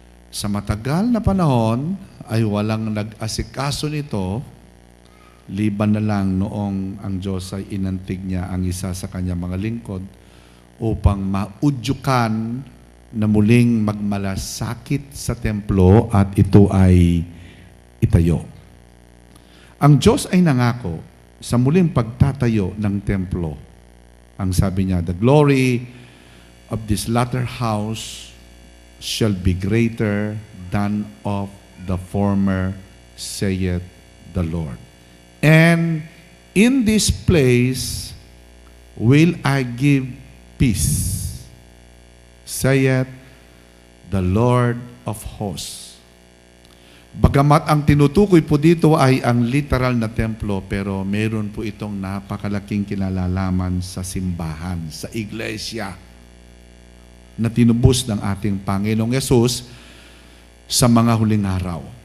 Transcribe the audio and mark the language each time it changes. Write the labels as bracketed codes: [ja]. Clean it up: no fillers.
[tl] Sa matagal na panahon ay walang nag-asikaso nito, liban na lang noong ang Diyos ay inantig niya ang isa sa kanyang mga lingkod upang maudyukan na muling magmalasakit sa templo at ito ay itayo. Ang Diyos ay nangako sa muling pagtatayo ng templo. Ang sabi niya, [en] "The glory of this latter house shall be greater than of the former, saith the Lord. And in this place will I give peace, saith the Lord of hosts." [tl] Bagamat ang tinutukoy po dito ay ang literal na templo, pero meron po itong napakalaking kinalalaman sa simbahan, sa iglesia, na tinubos ng ating Panginoong Yesus sa mga huling araw.